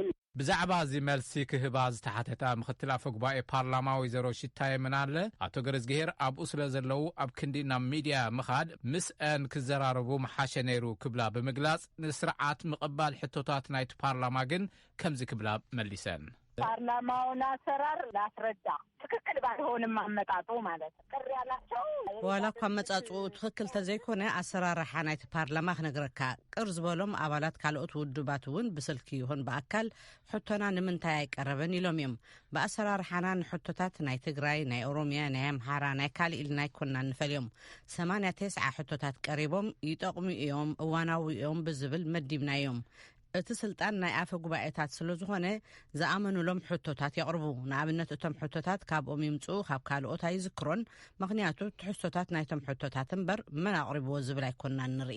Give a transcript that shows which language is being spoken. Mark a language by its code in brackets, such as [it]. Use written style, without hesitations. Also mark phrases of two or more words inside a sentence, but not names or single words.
[ti] ብዛዕባ እዚ መልሲ ክህባ ዝተሓተታ ምክትል ኣፈ ጉባኤ ፓርላማ ወይዘሮ ሽታየ ምናለ ኣቶ ገብረ እግዚአብሔር ኣብኡ ስለ ዘለው ኣብ ክንዲ ናብ ሚድያ ምኻድ ምስአን ክዘራረቡ መሓሸ ነይሩ ክብላ ብምግላጽ ንስርዓት ምቕባል ሕቶታት ናይቲ ፓርላማ ግን ከምዚ ክብላ መሊሰን። [am] ፓርላማውን አሰራር ላስረዳ ትክክል ባልሆነ አይሆንም አመጣጡ ማለት ቅር ያላቸው [ti] ዋላ እኳ መጻጹ ትክክል ተዘይኮነ አሰራርሓ ናይቲ ፓርላማ ክነግረካ ቅር ዝበሎም አባላት ካልኦት ውድባት እውን ብስልኪ [am] ይሆን በአካል [ti] ሕቶና ንምንታይ አይቀረበን ኢሎም እዮም በአሰራርሓና ንሕቶታት ናይ ትግራይ ናይ ኦሮሚያ ናይ አምሓራ ናይ ካልእ ኢልና ይኮንና ንፈልዮም 89 ሕቶታት ቀሪቦም ይጠቕሙ እዮም እዋናዊ እዮም ብዝብል መዲብናዮም እቲ ስልጣን ናይ አፈ ጉባኤታት ስለዝኾነ ዝኣመኑሎም ሕቶታት ያቅርቡ ንኣብነት እቶም ሕቶታት ካብኦም ይምፁ ካብ ካልኦት ኣይዝክሮን ምክንያቱ ትሕቶታት ናይቶም ሕቶታት እምበር መን ኣቅሪብዎ ዝብል ኣይኮንናን ንርኢ